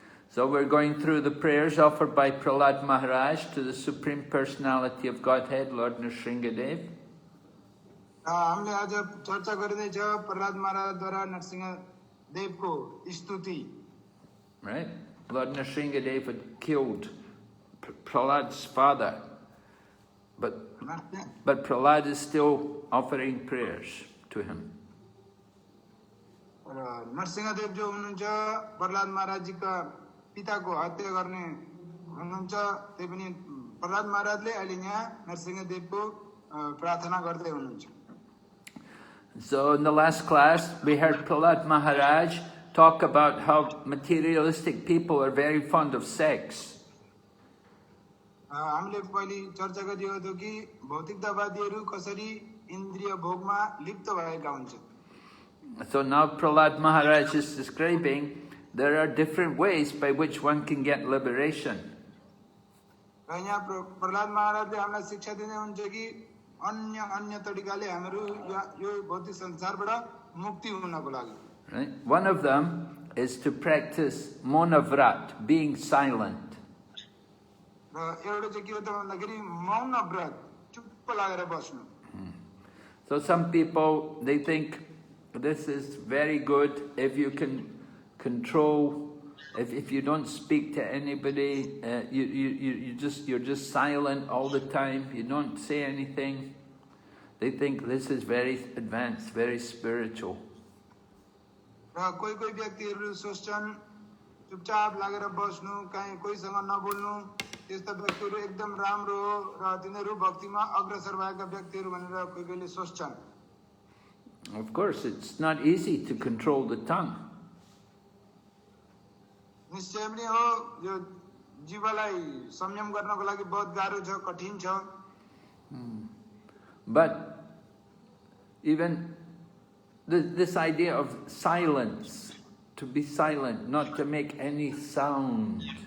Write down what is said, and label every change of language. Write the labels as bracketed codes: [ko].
[en] So we're going through the prayers offered by Prahlad Maharaj to the Supreme Personality of Godhead, Lord Nrsingadev. [ne] हामीले आज चर्चा गरिँदैछ प्रहलाद महाराजद्वारा नरसिंहदेवको स्तुति. [en] Right? Lord Nrsingadev had killed Prahlad's father, but Prahlad is still offering prayers to him. [ne] Narasimhadeva जो हुनुहुन्छ प्रहलाद महाराजजीका पिताको हत्या गर्ने हुनुहुन्छ. त्यही पनि प्रहलाद महाराजले अहिले यहाँ नरसिंहदेवको प्रार्थना गर्दै हुनुहुन्छ. [en] So in the last class, we heard Prahlad Maharaj talk about how materialistic people are very fond of sex. [ne] हामीले पहिले चर्चा गरिएको थियो कि भौतिकतावादीहरू कसरी इन्द्रिय भोगमा लिप्त भएका हुन्छन्. [en] So now Prahlad Maharaj is describing there are different ways by which one can get liberation. [ne] र यहाँ प्रहलाद महाराजले हामीलाई शिक्षा दिँदै हुन्छ कि अन्य तरिकाले हामीहरू यो भौतिक संसारबाट मुक्ति हुनको लागि. [en] Right? One of them is to practice monavrat, being silent. [ne] र एउटा चाहिँ के हो त भन्दाखेरि मौन व्रत, चुप्प लागेर बस्नु. [en] So some people, they think this is very good if you can control, if you don't speak to anybody, you're just silent all the time, you don't say anything. They think this is very advanced, very spiritual. [ne] र कोही कोही व्यक्तिहरू सोच्छन् चुपचाप लागेर बस्नु कहीँ कोहीसँग नबोल्नु त्यस्ता व्यक्तिहरू एकदम राम्रो हो र तिनीहरू भक्तिमा अग्रसर भएका व्यक्तिहरू भनेर कोही कोहीले सोच्छन्। [en] Of course, it's not easy to control the tongue. [ne] निश्चय पनि हो यो जीवलाई संयम गर्नको लागि बहुत गाह्रो छ, कठिन छ। [en] But even this idea of silence, to be silent, not to make any sound.